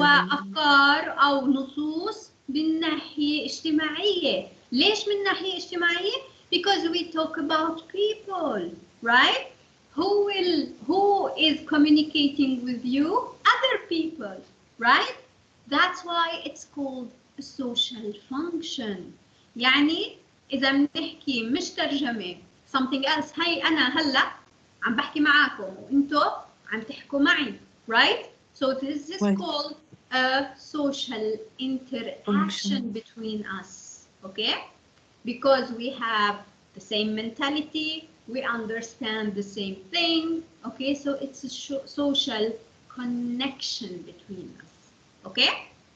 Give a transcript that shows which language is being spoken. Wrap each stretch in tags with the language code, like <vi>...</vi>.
<ar>وأفكار أو نصوص من ناحية اجتماعية. ليش من ناحية اجتماعية?</ar> <en>Because we talk about people, right? Who is communicating with you? Other people, right? That's why it's called a social function.</en> <ar>يعني إذا بنحكي مش ترجمة</ar> <en>something else,</en> <ar>هي أنا هلا عم بحكي معاكم وأنتوا عم تحكوا معي, right?</ar> <en>So this is Right. called a social interaction between us, okay? Because we have the same mentality, we understand the same thing, okay? So it's a social connection between us, okay?</en>